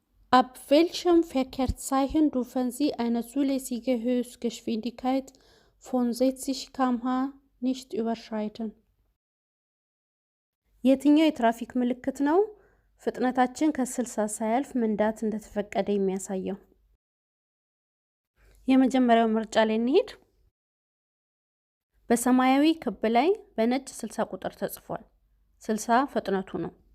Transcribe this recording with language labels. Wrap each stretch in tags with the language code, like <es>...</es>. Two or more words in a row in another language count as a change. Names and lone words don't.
<de>Ab welchem Verkehrszeichen dürfen Sie eine zulässige Höchstgeschwindigkeit von 60 km/h nicht überschreiten?</de> <am>የትኛው የትራፊክ ምልክት ነው ፍጥነታችን ከ60 ሳያልፍ መንዳት እንደተፈቀደ የሚያሳየው? የመጀመሪያው ምርጫ ላይ እንሂድ። በሰማያዊ ክብ ላይ በነጭ 60 ቁጥር ተጽፏል። 60 ፍጥነቱ ነው።</am>